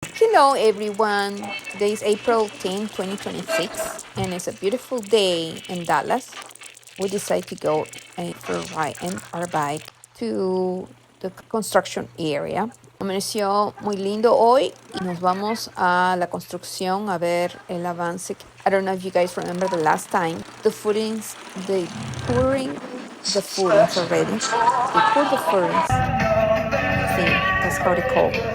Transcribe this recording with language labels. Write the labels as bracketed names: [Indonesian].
[English] Hello everyone, today is April 10, 2026 and it's a beautiful day in Dallas. We decided to go for a ride in our bike to the construction area. [Spanish] Amaneció muy lindo hoy y nos vamos a la construcción a ver el avance. [English] I don't know if you guys remember the last time. The footings, they pouring the footings already. They poured the footings. I think that's how they call.